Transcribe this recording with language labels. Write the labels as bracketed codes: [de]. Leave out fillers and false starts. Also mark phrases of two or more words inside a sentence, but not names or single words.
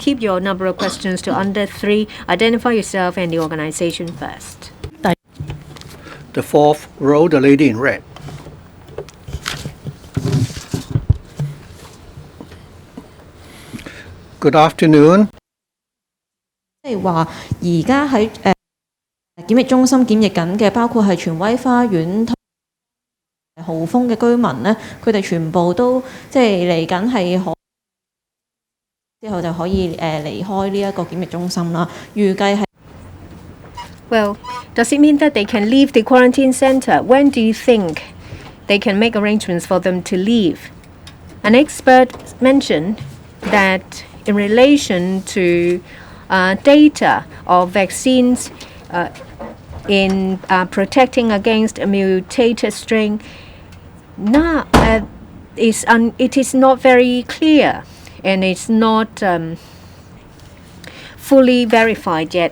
[en] Keep your number of questions to under 3. Identify yourself and the organization first. The 4th row, the lady in red. Good afternoon. [yue] 即係話而家喺檢疫中心檢疫緊嘅，包括係荃威花園、豪豐嘅居民咧，佢哋全部都即係嚟緊係之後就可以離開呢一個檢疫中心啦。預計係。 [en] Well, does it mean that they can leave the quarantine center? When do you think they can make arrangements for them to leave? An expert mentioned that in relation to data of vaccines in protecting against a mutated strain, it is not very clear, and it's not fully verified yet.